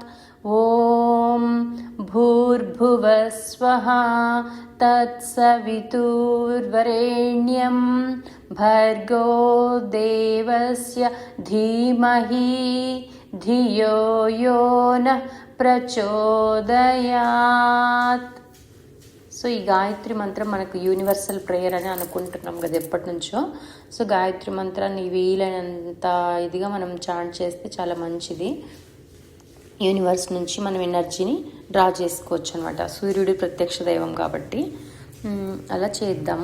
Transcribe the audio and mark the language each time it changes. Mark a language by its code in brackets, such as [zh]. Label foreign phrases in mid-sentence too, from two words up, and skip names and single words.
[sa] ॐ भूर्भुवस्वः तत्सवितुर्वरेण्यं भर्गो देवस्य धीमहि धियो यो नः ప్రచోదయాత్। [te] సో ఈ గాయత్రి మంత్రం మనకు [en] universal prayer [te] అని అనుకుంటున్నాం కదా ఎప్పటి నుంచో. సో గాయత్రి మంత్రాన్ని వీలైనంత ఇదిగా మనం చాంట్ చేస్తే చాలా మంచిది. యూనివర్స్ నుంచి మనం [en] energyని draw [te] చేసుకోవచ్చు అనమాట. సూర్యుడి ప్రత్యక్ష దైవం కాబట్టి అలా చేద్దాము.